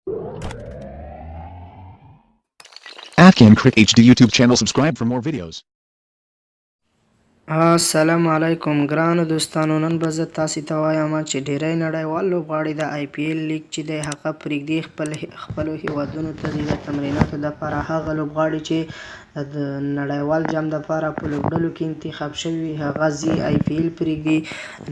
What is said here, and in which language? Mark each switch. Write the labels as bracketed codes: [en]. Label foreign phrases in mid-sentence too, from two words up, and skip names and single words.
[en] Afghan Crick HD YouTube channel. Subscribe for more videos. [ps] السلام علیکم ګرانو دوستانو، نن به زه تاسې ته وایم چې ډیری نړیوال لوبغاړي د آی پی ایل لیګ چې دی هغه پرېږدي خپلو هیوادونو ته د تمریناتو دپاره. هغه لوبغاړي چې د نړیوال جام دپاره په لوبډلو کې انتخاب شوي وي هغه ځي آی پی ایل پرېږدي.